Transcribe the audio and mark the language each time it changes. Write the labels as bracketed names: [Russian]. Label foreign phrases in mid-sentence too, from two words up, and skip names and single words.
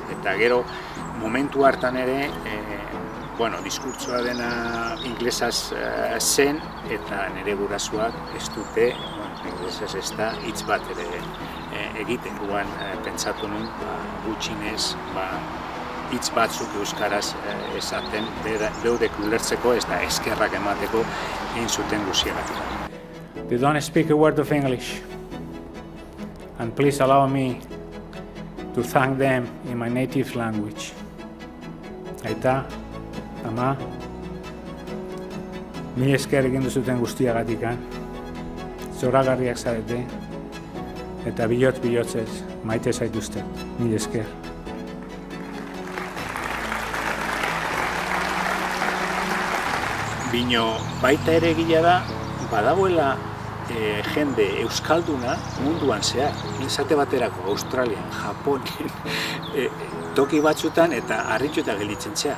[Basque] Eta gero momentu hartan ere, diskurtsoa dena inglesaz zen, eta nire gurasoak ez dute, inglesaz ez da hitz bat ere egiten guan pentsatu nuen, gutxinez hitz batzuk euskaraz esaten beudek ulertzeko, ez da eskerrak emateko egin zuten guztiagatik. [English] They don't speak a word of English. And please allow me to thank them in my native language. [Basque] Aita, ama, mila esker egin duzuten guztiagatik, zoragarriak zarete, eta bilotzez maite zaituzte, mila esker. Bino baita ere egia da, badagoela jende euskalduna munduan zehar, izate baterako Australian, Japonen, toki batzutan eta harrituta gelditzen zea.